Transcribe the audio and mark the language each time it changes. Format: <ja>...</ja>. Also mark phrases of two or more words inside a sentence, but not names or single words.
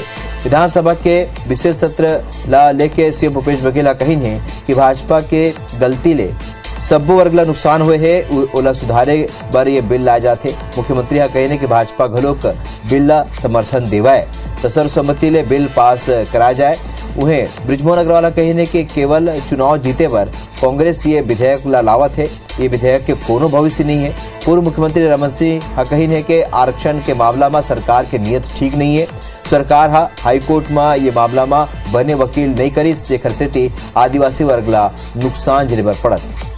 <hne>विधानसभा के विशेष सत्र लेके सीएम भूपेश बघेल कही है कि भाजपा के गलती ले सब्बो वर्ग ला नुकसान हुए है, ओला सुधारे बर ये बिल लाए जाते। मुख्यमंत्री कही कि भाजपा घलोक बिल ला समर्थन देवाए तो सर्वसम्मति ले बिल पास करा जाए। उन्हें बृजमोहन अग्रवाल कही कि केवल चुनाव जीते पर कांग्रेस ये विधेयक ला लावत है, ये विधेयक के कोनो भविष्य नहीं है। पूर्व मुख्यमंत्री रमन सिंह कही है कि आरक्षण के मामला में सरकार के नियत ठीक नहीं है। सरकार हाईकोर्ट में ये मामला में बने वकील नहीं करी, जेकर से आदिवासी वर्ग ला नुकसान झेले बर पड़त।</hne>